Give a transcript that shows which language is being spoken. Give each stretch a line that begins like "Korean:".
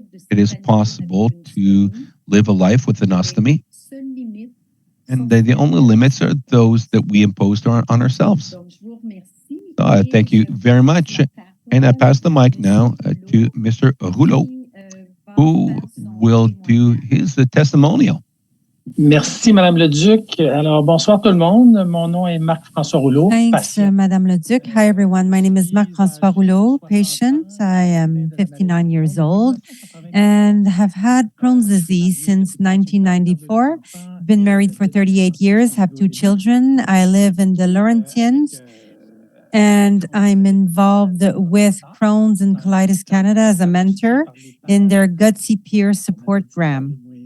English: It is possible to live a life with an ostomy, and the only limits are those that we imposed on ourselves. So thank you very much. And I pass the mic now to Mr. Rouleau, who will do his testimonial.
French: Merci, Madame le Duc. Alors, bonsoir tout le monde. Mon nom est Marc-François Rouleau.
English: Thanks, Madame le Duc. Hi, everyone. My name is Marc-François Rouleau, patient. I am 59 years old and have had Crohn's disease since 1994. Been married for 38 years, have 2 children. I live in the Laurentians, and I'm involved with Crohn's and Colitis Canada as a mentor in their Gutsy Peer Support Program.